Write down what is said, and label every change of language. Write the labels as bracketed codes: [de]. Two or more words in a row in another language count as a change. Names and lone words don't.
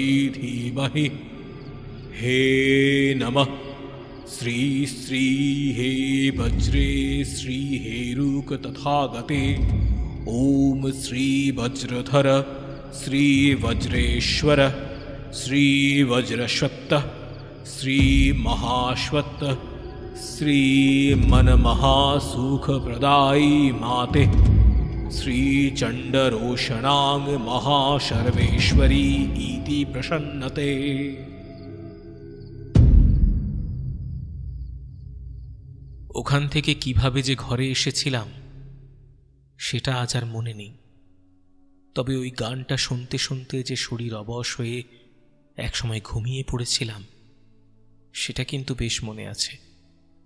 [sa] ধীমহি হে নমঃ শ্রী শ্রী হে বজ্রে শ্রী হেরুক তথাগতে ওম শ্রী বজ্রধর শ্রী বজ্রেশ্বর শ্রী বজ্রশ্বত্ত শ্রী মহাশ্বত্ত শ্রী मन महासुखप्रदायी माते श्री चंडरोषणांग महाशर्वेश्वरी इति प्रसन्नते। [bn] ওখান থেকে কিভাবে যে ঘরে এসেছিলাম সেটা আজ আর মনে নেই। তবে ওই গানটা শুনতে শুনতে যে শরীর অবশ হয়ে একসময় ঘুমিয়ে পড়েছিলাম সেটা কিন্তু বেশ মনে আছে।